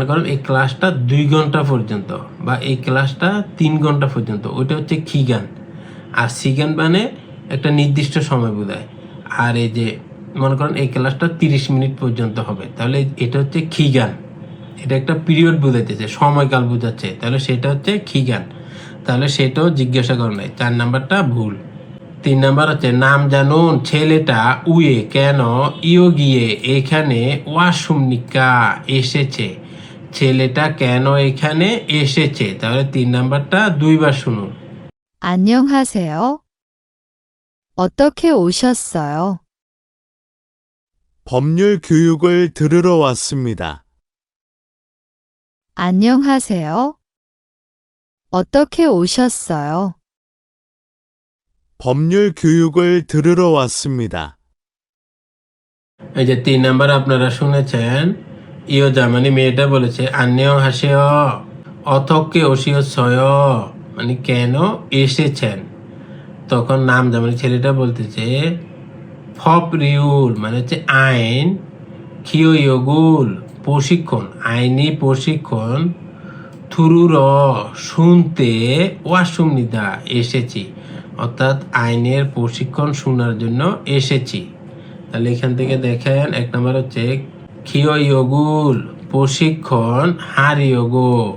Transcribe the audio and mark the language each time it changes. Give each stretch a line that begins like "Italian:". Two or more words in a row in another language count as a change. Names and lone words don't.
Bangla: করেন এই ক্লাসটা 2 ঘন্টা পর্যন্ত বা এই ক্লাসটা 3 ঘন্টা পর্যন্ত, ওইটা হচ্ছে খিগান, আর সিগান মানে একটা নির্দিষ্ট সময় বোঝায়, আর এই যে মনে করেন এই ক্লাসটা 30 মিনিট পর্যন্ত হবে, তাহলে এটা হচ্ছে খিগান, এটা একটা পিরিয়ড বোঝাইতেছে সময়কাল বোঝাচ্ছে, তাহলে সেটা হচ্ছে খিগান, তাহলে সেটাও জিজ্ঞাসা করে নাই, 4 নাম্বারটা ভুল। 3 নাম্বার হচ্ছে
Korean: 남자는
Bangla: ছেলেটা উয়ে কেন
Korean: 여기에
Bangla: এখানে ওয়াসুমনিকা এসেছে, ছেলেটা কেন এখানে এসেছে, তাহলে 3 নাম্বারটা 2 বার শুনুন।
Korean: 안녕하세요. 어떻게 오셨어요? 법률 교육을 들으러 왔습니다. 안녕하세요. 어떻게 오셨어요? 법률 교육을 들으러 왔습니다.
Bangla: এই যে 3 নাম্বার আপনারা শুনেছেন
Korean: 여자는
Bangla: মেয়েটা বলেছে
Korean: 안녕하세요 어떻게 오셨어요
Bangla: মানে কেন এসেছেন তখন
Korean: 남자는
Bangla: ছেলেটা বলতেছে
Korean: 법률
Bangla: মানে হচ্ছে আইন
Korean: 교육을
Bangla: প্রশিক্ষণ আইনি প্রশিক্ষণ থুরুর শুনতে ওয়াসুমনিদা এসেছি অর্থাৎ আইনের প্রশিক্ষণ শোনার জন্য এসেছি তাহলে এখান থেকে দেখেন 1 নম্বর হচ্ছে
Korean: 교육을
Bangla: প্রশিক্ষণ হারিয়োগো